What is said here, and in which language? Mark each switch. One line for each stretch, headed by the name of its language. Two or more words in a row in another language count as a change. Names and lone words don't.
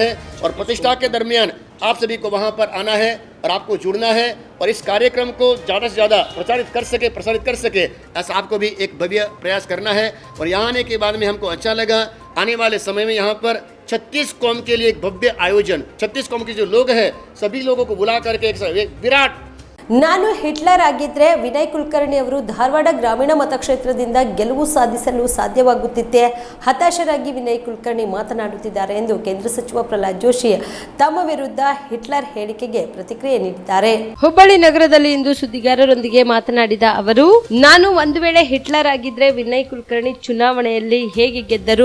Hindi: और प्रतिष्ठा के दरमियान आप सभी को वहाँ पर आना है, और आपको जुड़ना है और इस कार्यक्रम को ज़्यादा से ज़्यादा प्रसारित कर सके ऐसा आपको भी एक भव्य प्रयास करना है। और यहाँ आने के बाद में हमको अच्छा लगा, आने वाले समय में यहाँ पर 36 कौम के लिए एक भव्य आयोजन, 36 कौम के जो लोग हैं सभी लोगों को बुला करके एक विराट
Kannada: ನಾನು ಹಿಟ್ಲರ್ ಆಗಿದ್ರೆ ವಿನಯ್ ಕುಲಕರ್ಣಿ ಅವರು ಧಾರವಾಡ ಗ್ರಾಮೀಣ ಮತಕ್ಷೇತ್ರದಿಂದ ಗೆಲುವು ಸಾಧಿಸಲು ಸಾಧ್ಯವಾಗುತ್ತಿತ್ತೆ. ಹತಾಶರಾಗಿ ವಿನಯ್ ಕುಲಕರ್ಣಿ ಮಾತನಾಡುತ್ತಿದ್ದಾರೆ ಎಂದು ಕೇಂದ್ರ ಸಚಿವ ಪ್ರಹ್ಲಾದ್ ಜೋಶಿ ತಮ್ಮ ವಿರುದ್ಧ ಹಿಟ್ಲರ್ ಹೇಳಿಕೆಗೆ ಪ್ರತಿಕ್ರಿಯೆ ನೀಡಿದ್ದಾರೆ. ಹುಬ್ಬಳ್ಳಿ ನಗರದಲ್ಲಿ ಇಂದು ಸುದ್ದಿಗಾರರೊಂದಿಗೆ ಮಾತನಾಡಿದ ಅವರು, ನಾನು ಒಂದು ವೇಳೆ ಹಿಟ್ಲರ್ ಆಗಿದ್ರೆ ವಿನಯ್ ಕುಲಕರ್ಣಿ ಚುನಾವಣೆಯಲ್ಲಿ ಹೇಗೆ ಗೆದ್ದರು?